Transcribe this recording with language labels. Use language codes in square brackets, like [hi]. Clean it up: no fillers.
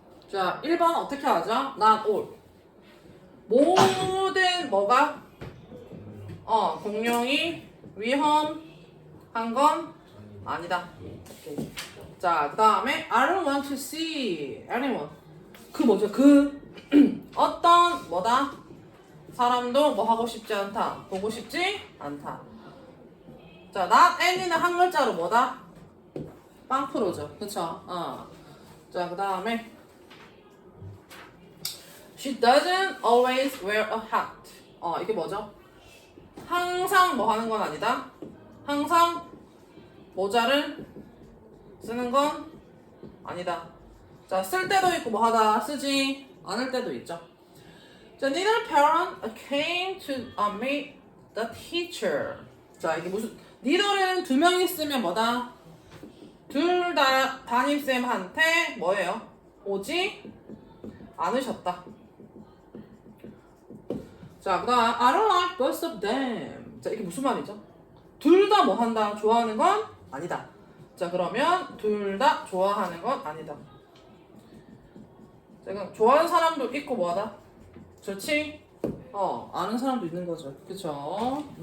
[ko] 자, 1번 어떻게 하죠? [en] Not all. [ko] 모든 뭐가? 공룡이 위험한 건 아니다. 오케이. 자, 그 다음에 [en] I don't want to see anyone. [ko] 그 뭐죠? 어떤 뭐다? 사람도 뭐 하고 싶지 않다. 보고 싶지 않다. 자, not any는 한 글자로 뭐다? 빵프로죠. 그쵸? 자, 그 다음에 [en] She doesn't always wear a hat. [ko] 이게 뭐죠? 항상 뭐 하는 건 아니다. 항상 모자를 쓰는 건 아니다. 자, 쓸 때도 있고 뭐 하다 쓰지 안 할 때도 있죠. [en] 자, neither parent came to meet the teacher. [ko] 자, 이게 무슨 neither는 두 명 있으면 뭐다? 둘 다 담임쌤한테 뭐예요? 오지 않으셨다. 자, 그 다음 [en] I don't like both of them. [ko] 자, 이게 무슨 말이죠? 둘 다 뭐 한다? 좋아하는 건 아니다. 자, 그러면 둘 다 좋아하는 건 아니다. 자, 그럼 좋아하는 사람도 있고 뭐하다? 좋지? 아는 사람도 있는 거죠. 그쵸?